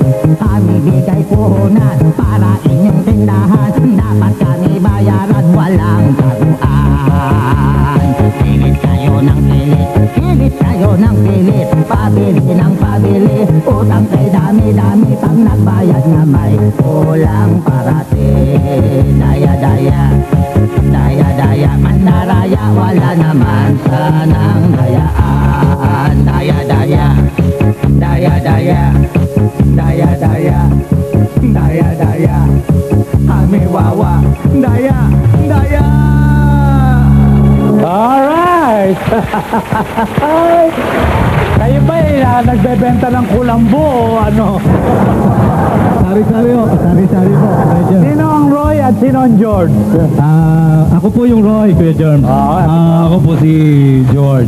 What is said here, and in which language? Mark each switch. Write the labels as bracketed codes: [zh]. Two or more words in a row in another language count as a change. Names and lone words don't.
[tl] Kami bigay puhunan para inyong tindahan, dapat kami bayaran, walang taguan. Pilit kayo ng pilit, pilit kayo ng pilit, pabili ng pabili, utang kay dami-dami, pag nagbayad na may kulang parating. Daya-daya, daya-daya, mandaraya, wala naman sanang dayaan. Daya-daya, daya-daya, daya-daya, daya-daya, kami wawa, daya-daya. Alright! Kayo ba nagbebenta ng kulambo o ano? Sari-sari po, sari-sari po. Sino ang Roy at sino ang George? Ako po yung Roy, Kuya Germ. Ako po si George.